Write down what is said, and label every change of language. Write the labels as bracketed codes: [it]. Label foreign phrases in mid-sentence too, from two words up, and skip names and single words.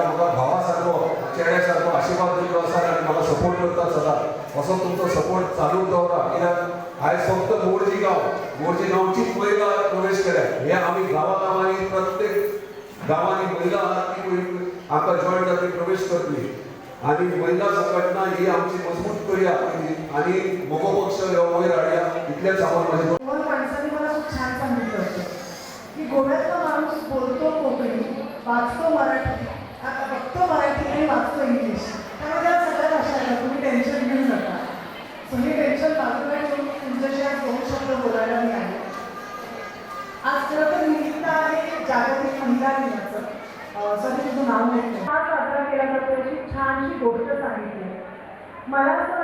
[kok] म्हाका भावा सारको चेड्या सारको आशिर्वाद दिल्लो आसा आनी म्हाका सपोर्ट करता सदांच असो तुमचो सपोर्ट चालू दवरा कित्याक आयज फक्त मोरजी गांवचीच महिला प्रवेश केल्या हे आमी गांवांनी प्रत्येक गांवांनी महिला आहात ती आमकां जॉयन जातली प्रवेश करतली आनी महिला संघटना ही आमची मजबूत करूया आनी मोगो पक्ष ह्यो वयर हाडया इतलेंच सांगून म्हाजें [mr] दोन माणसांनी मला खूप छान सांगितलं होतं की गोव्यातला माणूस बोलतो कोकणी वाचतो मराठी आता बघतो मराठी आणि वाचतो इंग्लिश त्यामुळे त्या सगळ्या भाषा आहेत तुम्ही टेन्शन घेऊ नका तुम्ही टेन्शन बाजूला ठेवून तुमच्याशी आज 2 शब्द बोलायला मी आहे आज खरं तर निमित्त आहे जागतिक महिला दिनाचं सगळी तुझं नाव घेतलं हा साजरा केला जातो अशी छानशी गोष्ट सांगितली मला असं